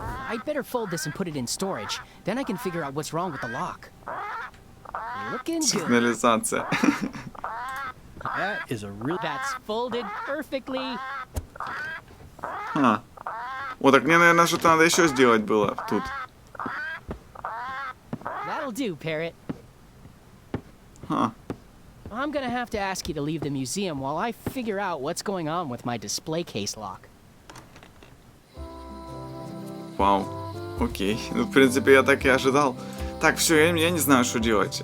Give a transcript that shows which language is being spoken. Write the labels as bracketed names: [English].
[English] I'd better fold this and put it in storage. Then I can figure out what's wrong with the lock. Looking good. [Russian] Сигнализация. [English] That is a real... That's folded perfectly. [Russian] О, так мне, наверное, что-то надо еще сделать было тут. [English] That'll do, Parrot. Huh. I'm gonna have to ask you to leave the museum while I figure out what's going on with my display case lock. [Russian] Вау. Окей. Ну, в принципе, я так и ожидал. Так, все, я не знаю, что делать.